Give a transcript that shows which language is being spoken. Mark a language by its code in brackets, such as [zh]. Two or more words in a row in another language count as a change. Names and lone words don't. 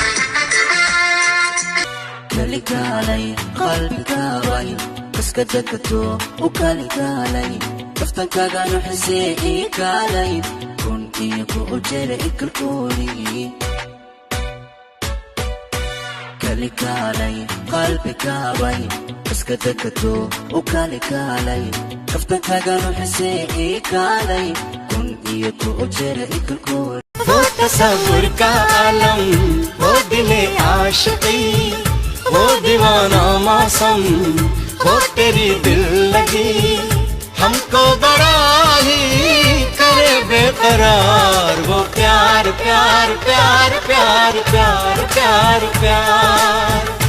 [so] kalikaalay qalbigaaday iska degto u kalikaalay kaftankaagaan xisee ii kaalay runtii ku ujere ikalkoolii kalikaalay qalbigaaday iska degto u kalikaalay kaftankaagaan xisee ii kaalay runtii ku ujere ikalkoolii [hi] वो तस्वुर का आलम वो दिले आशिकी वो दीवाना मौसम वो तेरी दिल लगी हमको बड़ा ही करे बेकरार वो प्यार प्यार प्यार प्यार प्यार प्यार प्यार